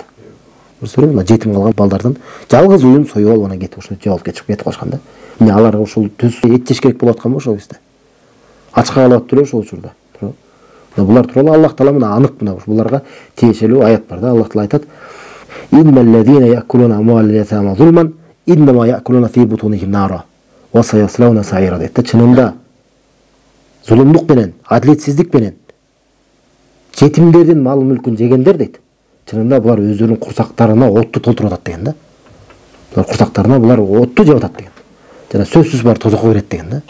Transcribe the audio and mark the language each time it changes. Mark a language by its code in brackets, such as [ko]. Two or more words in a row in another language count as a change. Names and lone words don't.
[ky] Мына жетим калган балдардын жалгыз уюн союп алып, анан кетип ушуну жеп алып кетип калышкан да. Мына алар ушул түз эт жеш керек болуп аткан болчу бизде. Ачка калып эле ошол учурда. Булар тууралуу Аллах Таала мына анык, мына буларга тиешелүү аят бар да. Аллах Таала айтат: [ar] "إن الذين يأكلون أموال اليتامى ظلما, إنما يأكلون في بطونهم نارا، وسيصلون سعيرا" дейт. [ky] Чынында зулумдук менен, адилетсиздик менен жетимдердин мал мүлкүн жегендер дейт. Чынында булар өздөрүнүн курсактарына отту толтуруп атат деген да. Булар курсактарына булар отту жеп атат деген. Жана сөзсүз бар тозокко кирет деген да.